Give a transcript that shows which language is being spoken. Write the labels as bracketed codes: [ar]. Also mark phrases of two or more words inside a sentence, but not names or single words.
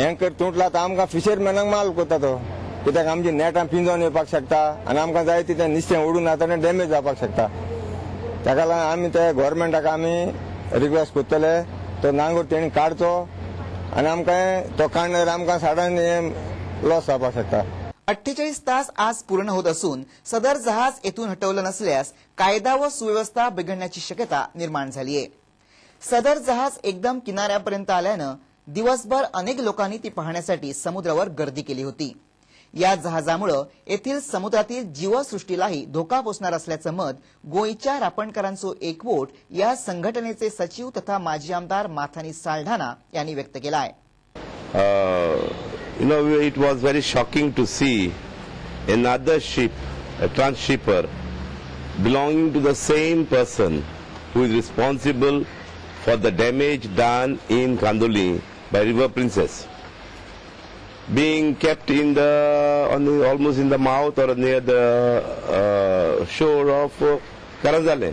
[kok] एंकर तुटला तर आमकां फिशरमॅनाक माल करता तो कित्याक आमची नेटां पिंजोवन येवपाक शकता आनी आमकां जाय तितलें नुस्तें उडून आतां डॅमेज जावपाक शकता ताका लागून आमी ते गव्हर्मेंटाक आमी रिक्वेस्ट करतले तो नांगर तेणी काडचो आनी आमकां तो काडल्यार आमकां साडान लॉस जावपाक शकता। [mr] 48 तास आज पूर्ण होत असून सदर जहाज येथून हटवलं नसल्यास कायदा व सुव्यवस्था बिघडण्याची शक्यता निर्माण झाली आहे। सदर जहाज एकदम किनाऱ्यापर्यंत आल्यानं दिवसभर अनेक लोकांनी ती पाहण्यासाठी समुद्रावर गर्दी केली होती। या जहाजामुळे येथील समुद्रातील जीवसृष्टीलाही धोका पोचणार असल्याचं मत गोयच्या रापणकारांचो एकवोट या संघटनेचे सचिव तथा माजी आमदार माथानी साल्ढाणा यांनी व्यक्त केला आहे। [en] It was very shocking to see another ship, a transshipper, belonging to the same person who is responsible for the damage done in Kandoli by River Princess, being kept in almost in the mouth or near the shore of Karanjale.